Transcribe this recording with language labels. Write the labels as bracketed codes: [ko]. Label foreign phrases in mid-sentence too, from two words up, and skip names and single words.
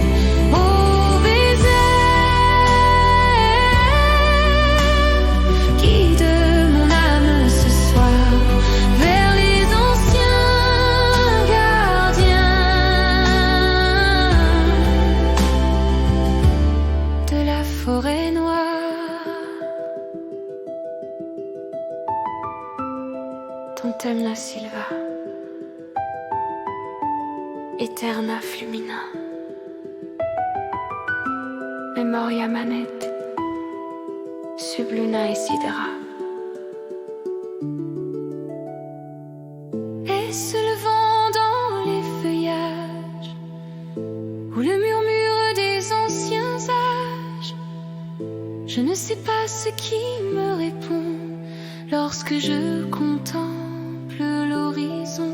[fr] Ô Vézère, guide mon âme ce soir vers les anciens gardiens de la forêt noire. [la] Tantemna Silva, Eterna Flumina, Memoria Manet, Subluna et Sidera. [fr] Est-ce le vent dans les feuillages ou le murmure des anciens âges? Je ne sais pas ce qui me répond lorsque je contemple l'horizon.